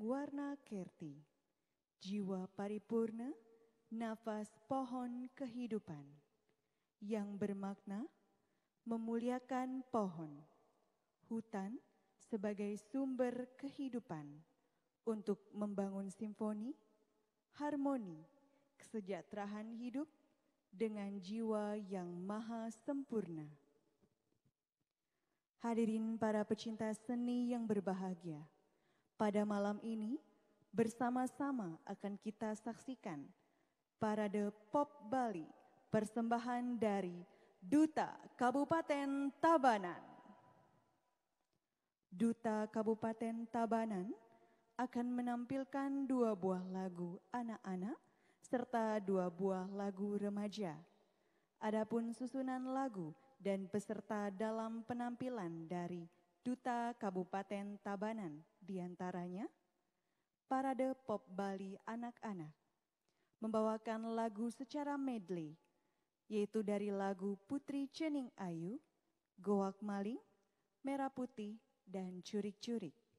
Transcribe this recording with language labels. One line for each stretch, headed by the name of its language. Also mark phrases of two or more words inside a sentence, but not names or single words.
Indonesian: Warna Kerti, Jiwa Paripurna, Nafas Pohon Kehidupan, yang bermakna memuliakan pohon, hutan sebagai sumber kehidupan untuk membangun simfoni, harmoni, kesejahteraan hidup dengan jiwa yang maha sempurna. Hadirin para pecinta seni yang berbahagia, pada malam ini bersama-sama akan kita saksikan Parade Pop Bali, persembahan dari Duta Kabupaten Tabanan. Duta Kabupaten Tabanan akan menampilkan 2 buah lagu anak-anak serta 2 buah lagu remaja. Adapun susunan lagu dan peserta dalam penampilan dari Duta Kabupaten Tabanan diantaranya Parade Pop Bali anak-anak membawakan lagu secara medley, yaitu dari lagu Putri Cening Ayu, Goak Maling, Merah Putih, dan Curik-Curik.